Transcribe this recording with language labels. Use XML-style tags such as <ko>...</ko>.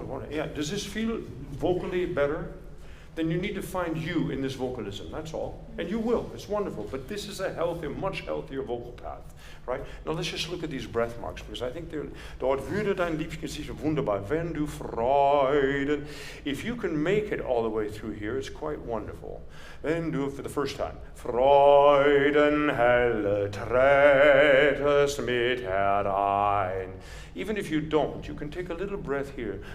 <en>Yeah, does this feel vocally better? Then you need to find you in this vocalism, that's all. And you will, it's wonderful. But this is a much healthier vocal path, right? Now let's just look at these breath marks, because I think</en> <de>dort würde dein Liebgesicht wunderbar, wenn du Freuden.</de> <en>If you can make it all the way through here, it's quite wonderful.</en> <de>Wenn du,</de> <en>for the first time,</en> <de>Freudenhelle trätest mit herein.</de> <en>Even if you don't, you can take a little breath here.</en>